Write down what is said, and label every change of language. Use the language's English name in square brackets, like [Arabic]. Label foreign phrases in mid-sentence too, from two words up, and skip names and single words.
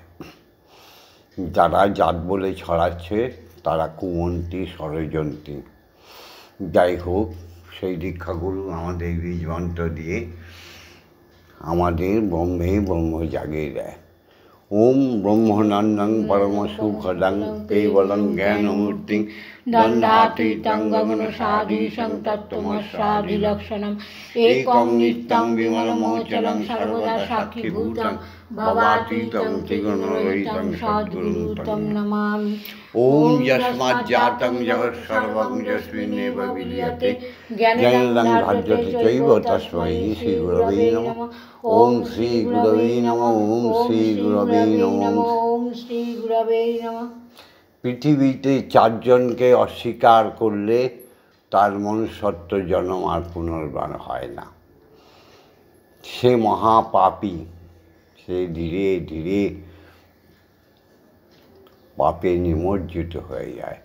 [Bangla] যারা জাত বলে ছড়াচ্ছে তারা কুমন্ত্রী, ষড়যন্ত্রী। যাই হোক, সেই দীক্ষাগুরু আমাদের বীজ মন্ত্র দিয়ে আমাদের ব্রহ্মে ব্রহ্ম জাগিয়ে দেয়। [Sanskrit] ওম ব্রহ্মনন্দং পরম সুখদং কেবলং জ্ঞানমূর্তিং দণ্ডাতীতং গগনসাদীশং তত্ত্বমস্যাদিলক্ষণম একং নিত্যং বিমলমোচলং সর্বদা সাক্ষীভূতং ভবাতীতং ত্রিগুণরহিতং সদ্গুরুং তং নমামি। ওম যস্মাজ্জাতং জগৎসর্বং যস্মিন্নেব বিলীয়তে জ্ঞানেন ধার্যতে চৈব তস্मै শ্রী গুরবে নমঃ। ওম শ্রী গুরবে নমঃ। ওম শ্রী গুরবে নমঃ। ওম শ্রী গুরবে নমঃ। [Bangla] পৃথিবীতে 4 জনকে অস্বীকার করলে তার মনুষ্যত্ব জন্ম আর পুনর্বার হয় না। সে মহাপাপী, সে ধীরে ধীরে পাপে নিমজ্জিত হয়ে যায়।